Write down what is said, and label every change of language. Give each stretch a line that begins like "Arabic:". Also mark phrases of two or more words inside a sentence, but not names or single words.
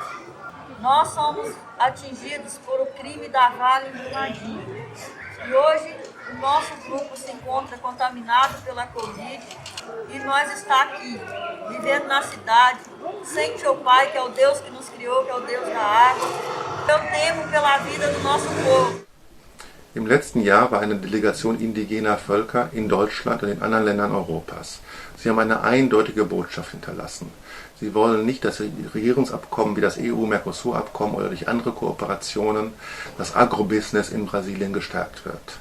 Portuguese: Nós somos atingidos por o crime da Vale do Brumadinho. E hoje o nosso grupo se encontra contaminado pela Covid e nós está aqui, vivendo na cidade, sem seu Pai, que é o Deus que nos criou, que é o Deus da água. Eu temo pela vida do nosso povo.
German: Im letzten Jahr war eine Delegation indigener Völker in Deutschland und in anderen Ländern Europas. Sie haben eine eindeutige Botschaft hinterlassen. Sie wollen nicht, dass Regierungsabkommen wie das EU-Mercosur-Abkommen oder durch andere Kooperationen das Agrobusiness in Brasilien gestärkt wird.